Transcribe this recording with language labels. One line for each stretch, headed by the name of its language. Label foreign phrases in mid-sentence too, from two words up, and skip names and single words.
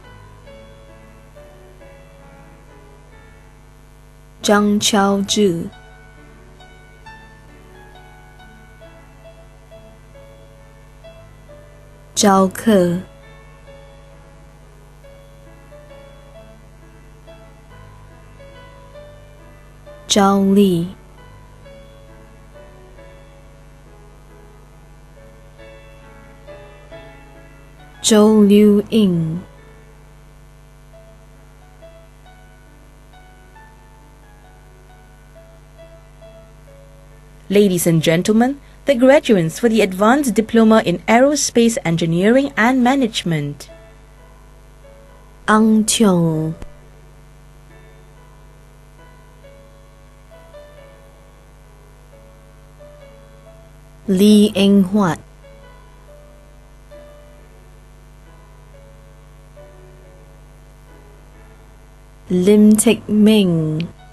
English: Zhang Chaozhi, Zhao Ke, Zhao Li, Zhou Liu Ying, Ladies and gentlemen, the graduates for the Advanced Diploma in Aerospace Engineering and Management. Ang Tiong, Lee Eng Huat, Lim Teck Ming,